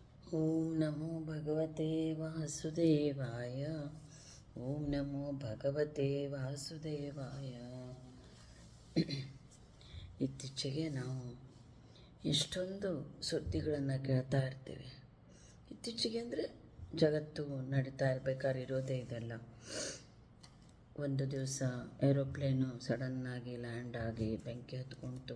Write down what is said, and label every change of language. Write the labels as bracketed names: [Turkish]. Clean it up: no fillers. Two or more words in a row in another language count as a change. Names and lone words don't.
[Sanskrit] ಓಂ ನಮೋ ಭಗವತೆ ವಾಸುದೇವಾಯ. ಓಂ ನಮೋ ಭಗವತೆ ವಾಸುದೇವಾಯ. [Kannada] ಇತ್ತೀಚೆಗೆ ನಾವು ಎಷ್ಟೊಂದು ಸುದ್ದಿಗಳನ್ನು ಕೇಳ್ತಾ ಇರ್ತೀವಿ. ಇತ್ತೀಚೆಗೆ ಅಂದರೆ ಜಗತ್ತು ನಡೀತಾ ಇರಬೇಕಾದ್ರೆ ಇರೋದೇ ಇದೆಲ್ಲ. ಒಂದು ದಿವಸ ಏರೋಪ್ಲೇನು ಸಡನ್ನಾಗಿ ಲ್ಯಾಂಡ್ ಆಗಿ ಬೆಂಕಿ ಹತ್ಕೊಂತು.